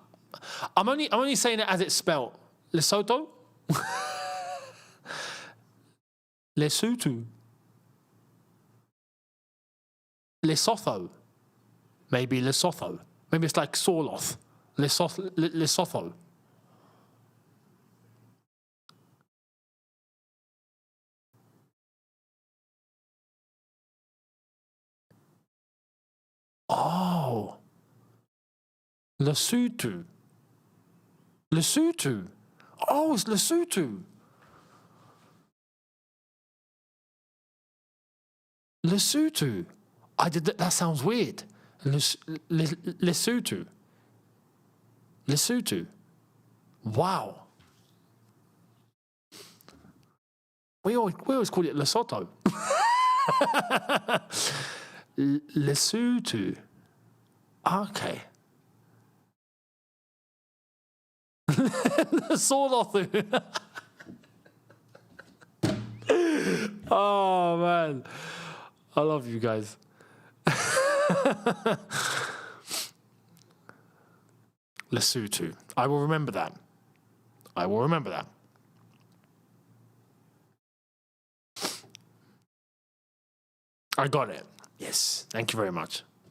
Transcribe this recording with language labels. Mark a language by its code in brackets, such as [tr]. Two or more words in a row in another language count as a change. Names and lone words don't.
[en] I'm only saying it as it's spelled. Lesotho? Lesotho. Lesotho. Maybe Lesotho. Maybe it's like Sorloth. Lesotho. Oh. Lesotho. Lesotho. Oh, it's Lesotho. Lesotho. I did that. That sounds weird. Lesotho. Lesotho. Wow. We always call it Lesotho. Lesotho. Okay. Sorloth. Oh man, I love you guys. Lesotho. I will remember that. I will remember that. I got it. Yes. Thank you very much.